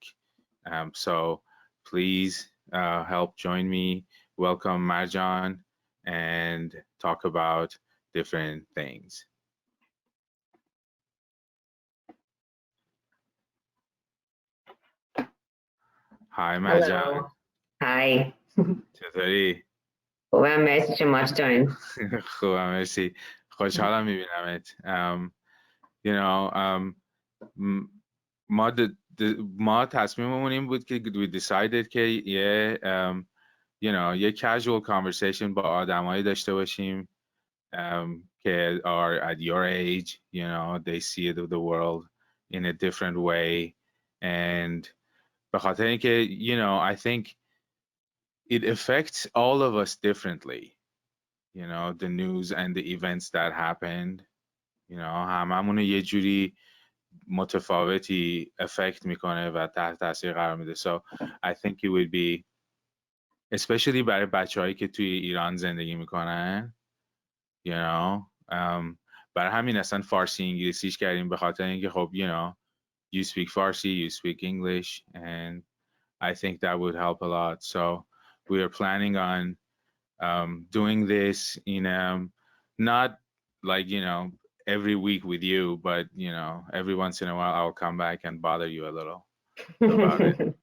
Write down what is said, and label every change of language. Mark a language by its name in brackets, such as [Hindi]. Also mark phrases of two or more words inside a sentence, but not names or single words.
[English] So please help join me. Welcome Marjaan and talk about different things. Hi Marjaan. Hello. Hi. [Persian] چطوری؟ خوبم، مرسی. شما چطورین؟ خوبم مرسی. خوشحالم میبینمت. [English] You know, [Persian] ما تصمیممون این بود که [English] we decided [Persian] که یه [English] casual conversation [Persian] با آدمایی داشته باشیم که [English] are at your age, they see the world in a different way and [Persian] به خاطر اینکه [English] I think it affects all of us differently, the news and the events that happened, [Persian] هممون یه جوری متفاوتی افکت میکنه و تحت تاثیر قرار میده. [English] So I think it would be especially [Persian] برای بچه‌هایی که توی ایران زندگی میکنن, برای همین اصلا فارسی انگلیسیش کردیم به خاطر اینکه خب [English] you speak Farsi, you speak English, and I think that would help a lot. So we are planning on doing this in not like every week with you, but every once in a while I'll come back and bother you a little about it.